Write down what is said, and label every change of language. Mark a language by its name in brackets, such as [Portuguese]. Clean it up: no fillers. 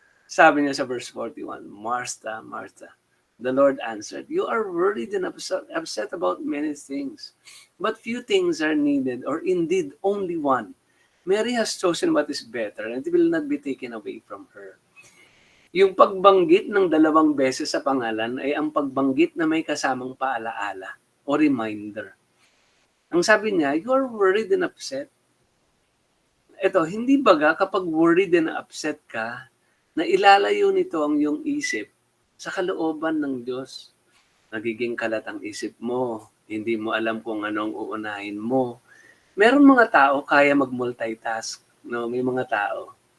[Filipino] Sabi niya sa verse 41, [English] Martha, Martha, the Lord answered, you are worried and upset about many things, but few things are needed, or indeed only one. Mary has chosen what is better, and it will not be taken away from her. [Filipino] Yung pagbanggit ng 2 beses sa pangalan ay ang pagbanggit na may kasamang paalaala o reminder. Ang sabi niya, [English] you are worried and upset. [Filipino] Ito, hindi baga kapag [English] worried and upset [Filipino] ka, na ilalayo nito ang iyong isip sa kalooban ng Diyos. Nagiging kalat ang isip mo, hindi mo alam kung anong uunahin mo. Meron mga tao kaya mag-multitask, no? May mga tao.